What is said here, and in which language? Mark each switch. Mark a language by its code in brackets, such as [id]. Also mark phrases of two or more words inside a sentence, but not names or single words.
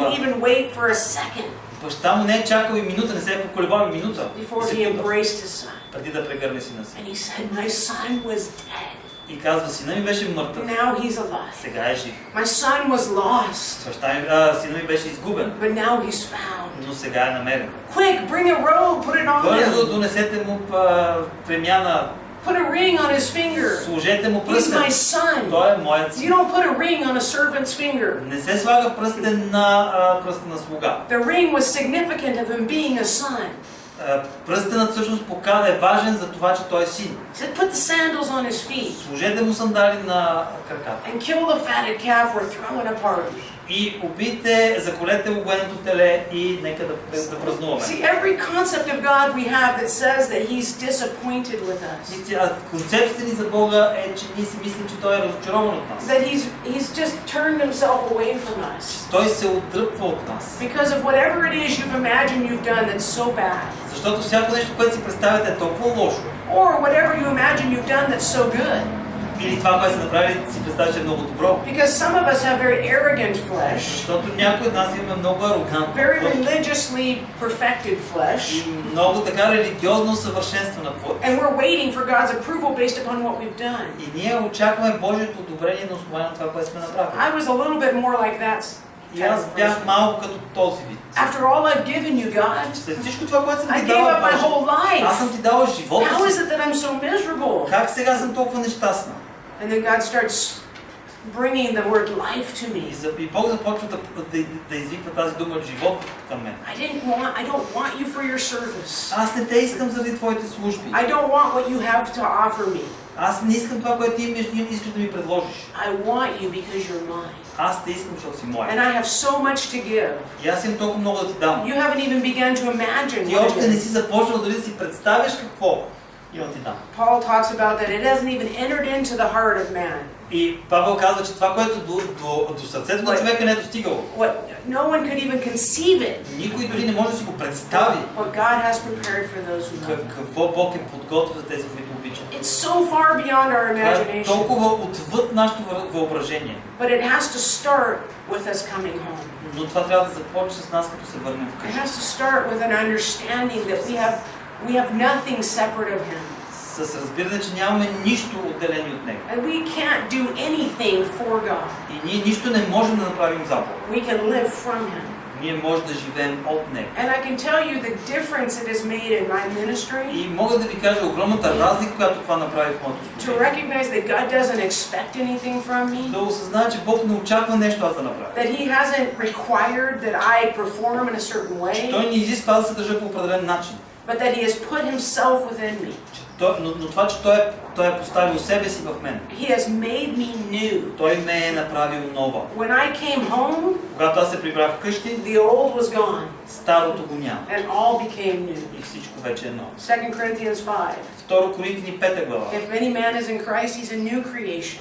[bg] това, [en] even wait for a second [bg] баща му не е чакал и минута, не се е поколебал и минута, [en] before he [bg] секунда, [en] embraced his son. [bg] преди да прегърне сина си. [en] And he said, my son was dead. [bg] И казва, сина ми беше мъртъв, [en] Now he's alive. [bg] сега е жив. [en] My son was lost, [bg] Сина ми беше изгубен, [en] but now he's found. [bg] но сега е намерен. [en] Quick, bring a robe, put it on [bg] Бързо [en] him. [bg] донесете му премяна, [en] Put a ring on his finger. [bg] сложете му [en] He's my [bg] пръстен. [en] son. [bg] Той е моят [en] You [bg] син. [en] don't put a ring on a servant's finger. [bg] Не се слага пръстен на пръстен на слуга. [en] The ring was significant of him being a son. [bg] Пръстенът всъщност е важен за това, че той е син. [en] He said, put the sandals on his feet [bg] Сложете му сандали на краката. [en] and kill the fatted calf we're throwing a party. [bg] И убийте, заколете огоеното теле и нека да празнуваме. [en] See, every concept of God we have that says that he's disappointed with us. [bg] Концепцията ни за Бога е, че ние си мислим, че той е разочарован от нас. [en] That he's just turned himself away from us. [bg] Той се отдръпва от нас. [en] Because of whatever it is you've imagined you've done that's so bad. [bg] Защото всяко нещо, което си представяте е толкова лошо. [en] Or whatever you imagine you've done that's so good. [bg] Или това, което са направили, си представя, че е много добро. [en] Because some of us have very arrogant flesh, [bg] Защото някои от нас имаме много арогантно, [en] very religiously perfected flesh, [bg] и много така религиозно съвършенствена плът. [en] and we're waiting for God's approval based upon what we've done. [bg] И ние очакваме Божието одобрение на основание на това, което сме направили. [en] I was a little bit more like that. [bg] И аз бях малко като този вид. [en] After all I've given you, God, [bg] След всичко това, което съм [en] I [bg] ти [en] gave [bg] дала, [en] up my [bg] Боже, [en] whole life. [bg] аз съм ти дала живота [en] How is [bg] си. [en] it that I'm so miserable? [bg] Как сега съм толкова нещастна? [en] And then God starts bringing the word life to me. [bg] И Бог започва да извиква тази дума живот към мен. [en] I don't want you for your service. [bg] Аз не те искам заради твоите служби. [en] I don't want what you have to offer me. [bg] Аз не искам това, което ти искаш да ми предложиш. [en] I want you because you're mine. [bg] Аз те искам, защото си моя. [en] And I have so much to give. [bg] И аз имам толкова много да ти дам. [en] You haven't even begun to imagine [bg] Ти [en] what [bg] още [en] it [bg] не [en] is. [bg] си започнал дали да си представяш какво имам да ти дам. [en] Paul talks about that it hasn't even entered into the heart of man. [bg] И Павел казва, че това, което до сърцето на човека не е достигало. [en] No one could even conceive it. [bg] Никой дори не може да си го представи. [en] What God has prepared for those who love Him. [bg] Какво Бог е подготвил за тези, които обичат. [en] It's so far beyond our [bg] Това е [en] imagination. [bg] толкова отвъд нашето въображение. [en] But it has to start with us coming home. [bg] Но това трябва да започне с нас, като се върнем [en] It [bg] вкъщи. [en] has to start with an understanding that we have nothing separate of Him. [bg] С разбиране, че нямаме нищо отделени от Него. [en] And we can't do anything for God. [bg] И ние нищо не можем да направим за Бога. [en] We can live from Him. [bg] Ние можем да живеем от Него. [en] And I can tell you the difference it has made in my ministry. [bg] И мога да ви кажа огромната разлика, която това направи в моето [en] To [bg] служение. [en] recognize that God doesn't expect anything from me. [bg] Да осъзная, че Бог не очаква нещо аз да направя. [en] That He hasn't required that I perform in a certain [bg] Че Той [en] way. [bg] не изисква аз да се държа по определен начин. [en] But that He has put Himself within me. [bg] Но това, че Той е поставил себе си в мен. [en] He has made me new. [bg] Той ме е направил нова. [en] When I came home, [bg] Когато аз се прибрах вкъщи, [en] the old was gone [bg] старото го няма. [en] and all became new. [bg] И всичко вече е ново. [en] 2 Corinthians 5. [bg] 2 Коринтини 5 глава. [en] If any man is in Christ, he's a new creation.